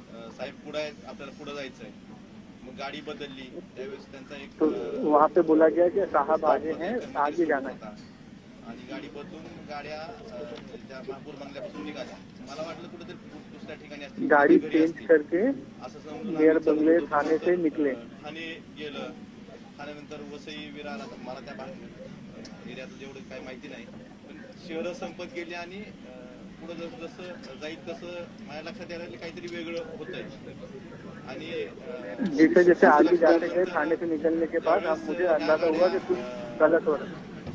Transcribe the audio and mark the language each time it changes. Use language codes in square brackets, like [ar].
[mr] साहेब पुढे आपल्याला पुढे जायचंय, मग गाडी बदलली। त्यावेळेस त्यांचा एक [hi] तो वहाँ पे बोला गया कि साहब आगे हैं, आगे जाना है [mr] आणि गाडी बदलून गाड्या त्या महापौर बंगल्यापासून निघाल्या। मला वाटलं कुठेतरी दुसऱ्या ठिकाणी असतील, [hi] गाड़ी चेंज करके [mr] असं समजून [hi] मेयर बंगले थाने से निकले। [mr] ठाणे गेलं, ठाण्यानंतर वसई विरार, मला त्या एरियाचं जेवढं काही माहिती नाही, पण शहरं संपत गेली आणि पुढे जसं जसं जाईल तसं माझ्या लक्षात यायला काहीतरी वेगळं होतंय। आणि [hi] जैसे जैसे आगे जाते गए थाने से निकलने के बाद अब मुझे अंदाजा हुआ कि कुछ गलत हो रहा है।